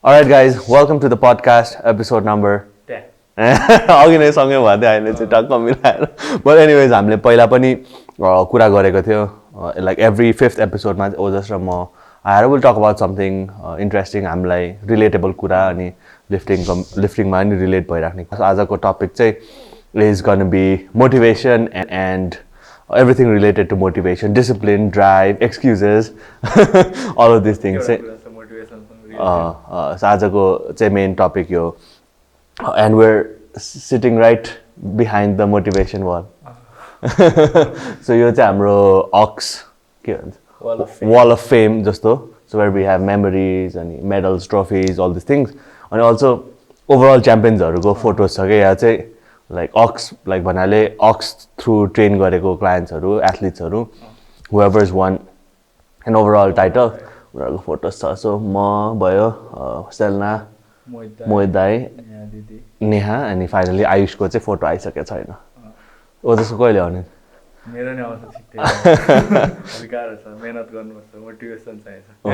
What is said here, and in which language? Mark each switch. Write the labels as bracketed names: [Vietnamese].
[English] Alright guys, welcome to the podcast, episode number 10. [Nepali] अघि नै सँगै भयो थियो अहिले चाहिँ टक्क मिलाएर [English] but anyways [Nepali] हामीले पहिला पनि कुरा गरेको थियो [English] like every 5th एपिसोडमा [Nepali] ओजस र म आएर [English] will talk about something interesting [Nepali] हामीलाई रिलेटेबल कुरा अनि लिफ्टिङमा पनि रिलेट भइराख्ने आजको टपिक चाहिँ [English] Is gonna be motivation and everything related to motivation, discipline, drive, excuses, all of these things. So [Nepali] आजको चाहिँ मेन टपिक यो [English] and we're sitting right behind the motivation wall. So [Nepali] यो चाहिँ हाम्रो ox के भन्छ [English] wall of fame जस्तो, so where we have memories and medals, trophies, all these things. And also overall championsहरूको photos [Nepali] छ के यहाँ चाहिँ [English] like ox like भन्नाले ox through train गरेको clientsहरू athletesहरू whoever is won an overall title [Nepali] उनीहरूको photos छ. So म भयो सेलना मोहित दाई नेहा अनि फाइनली आयुषको चाहिँ फोटो आइसकेको छैन. ओ त्यसको कहिले आउने? मेरो नि आउँछ छिट्टै. अलि गाह्रो छ, मेहनत गर्नुपर्छ, मोटिभेसन चाहिन्छ.